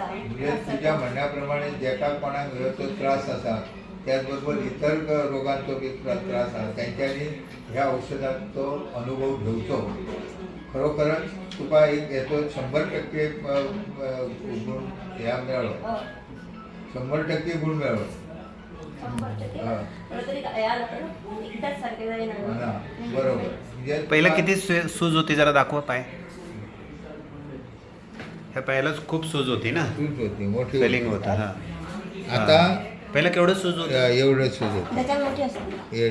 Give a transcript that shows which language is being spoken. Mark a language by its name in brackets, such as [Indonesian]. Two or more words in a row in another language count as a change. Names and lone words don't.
[Konkani] म्हणजे तुज्या म्हणण्या प्रमाणे जेका कोणाक ह्यो त्रास आसा त्याचबरोबर इतर रोगांचो बी त्रास आसा तेंच्यांनी ह्या औषधाचो अनुभव घेवचो. खरोखरच तुका एक हेचो 100% गुण ह्या मेळ्ळो. 100% गुण मेळ्ळो. 100% [Marathi] बरोबर. म्हणजे पहिला किती सूज होती जरा दाखवा पाय. ह्या पायालाच खूप सूज होती ना? सूज होती, मोठी स्वेलिंग होतं. हां. आता पहिला केवढं सूज होतं? एवढं सूज होतं. त्याच्यात मोठी असते.